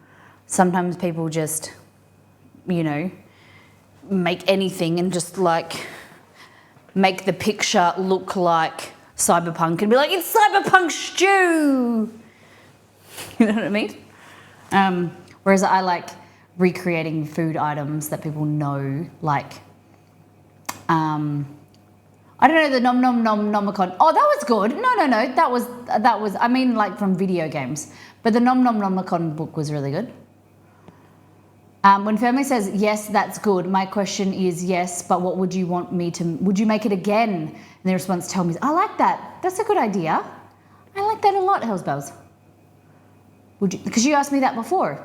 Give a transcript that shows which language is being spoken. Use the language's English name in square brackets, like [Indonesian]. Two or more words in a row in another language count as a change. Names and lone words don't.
[English] Sometimes people just, you know, make anything and just like make the picture look like cyberpunk and be like, it's cyberpunk stew. You know what I mean? Whereas I like recreating food items that people know, like, I don't know, the nom nom nom nomicon. Oh, that was good. No, that was, I mean, like from video games. But the nom nom nomicon book was really good. When family says, yes, that's good, my question is yes, but what would you want me to, would you make it again? And the response tell me is, I like that. That's a good idea. I like that a lot, Hells Bells. Would you, because you asked me that before.